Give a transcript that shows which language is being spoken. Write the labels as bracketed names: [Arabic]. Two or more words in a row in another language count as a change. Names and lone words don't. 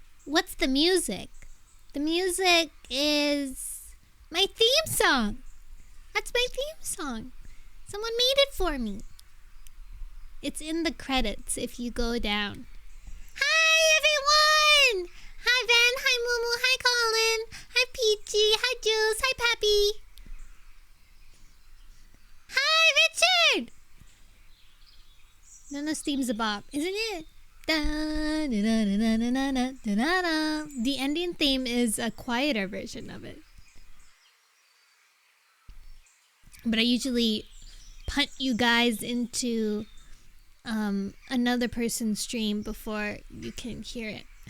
[English] what's the music? The music is my theme song. That's my theme song. Someone made it for me. It's in the credits if you go down. Hi, everyone! Hi, Ben. Hi, Mumu. Hi, Colin. Hi, Peachy. Hi, Jules. Hi, Pappy. Hi, Richard! Nono's theme's a bop, isn't it? The ending theme is a quieter version of it. But I usually punt you guys into another person's stream before you can hear it.